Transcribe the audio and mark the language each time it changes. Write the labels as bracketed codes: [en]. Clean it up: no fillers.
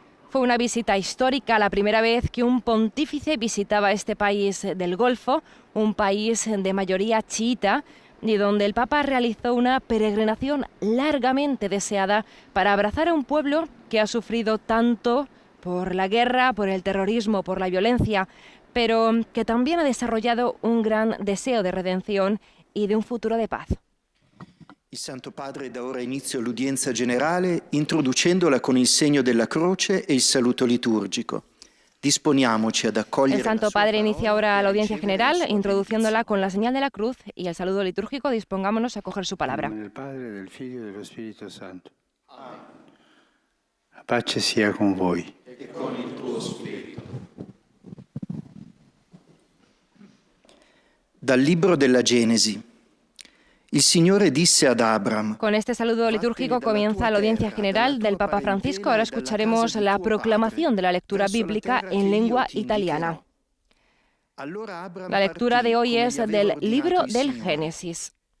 [es] Fue una visita histórica, la primera vez que un pontífice visitaba este país del Golfo, un país de mayoría chiita, y donde el Papa realizó una peregrinación largamente deseada para abrazar a un pueblo que ha sufrido tanto por la guerra, por el terrorismo, por la violencia, pero que también ha desarrollado un gran deseo de redención y de un futuro de paz. [it] Il Santo Padre dà ora inizio all'udienza generale, introducendola con il segno della croce e il saluto liturgico. Disponiamoci ad accogliere. [es] El Santo Padre inicia ahora la audiencia general, introduciéndola con la señal de la cruz y el saludo litúrgico. Dispongámonos a coger su palabra. [it] Del Padre, del Figlio e dello Spirito Santo. La pace sia con voi. E con il tuo spirito. Dal libro della Genesi. Il Signore disse ad Abram. [es] Con este saludo litúrgico comienza la audiencia general del Papa Francisco. Ahora escucharemos la proclamación de la lectura bíblica en lengua italiana. La lectura de hoy es del libro del Génesis.